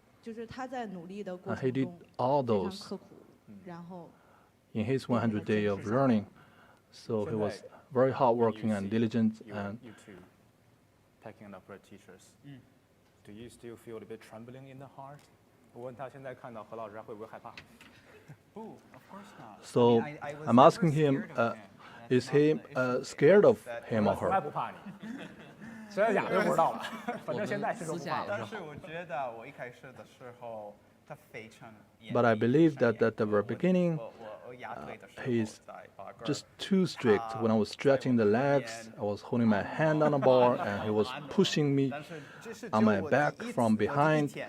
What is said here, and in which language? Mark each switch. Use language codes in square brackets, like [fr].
[en] And he did all those in his 100 days of learning. So he was very hardworking and diligent. And Peking opera teachers, do you still feel a bit trembling in the heart? [zh] 我问他现在看到何老师会不会害怕？ [en] Oh, of course not. So I'm asking him, is he scared of him or [zh] 从来 [en] her? [zh] 不怕你，谁在假的就不知道了。反正现在是说不怕了。但是我觉得我一开始的时候他非常严厉。 [en] But I believe that at the very beginning, he's just too strict. When I was stretching the legs, I was holding my hand on a bar, and he was pushing me on my back from behind.